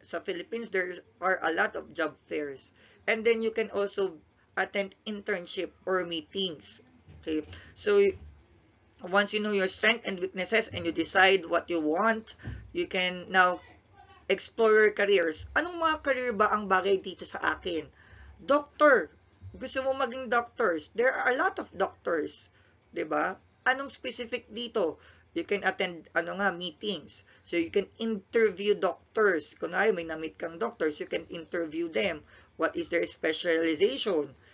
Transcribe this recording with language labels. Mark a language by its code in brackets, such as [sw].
[en] Sa Philippines, there are a lot of job fairs. And then you can also attend internship or meetings. Okay? So once you know your strengths and weaknesses and you decide what you want, you can now explore your careers. [tl] Anong mga career ba ang bagay dito sa akin? Doctor. Gusto mo maging doctors? [en] There are a lot of doctors. 'Di ba? [tl] Anong specific dito? [en] You can attend meetings. So you can interview doctors. [tl] Kunwari may na-meet kang doctors, [en] you can interview them. What is their specialization?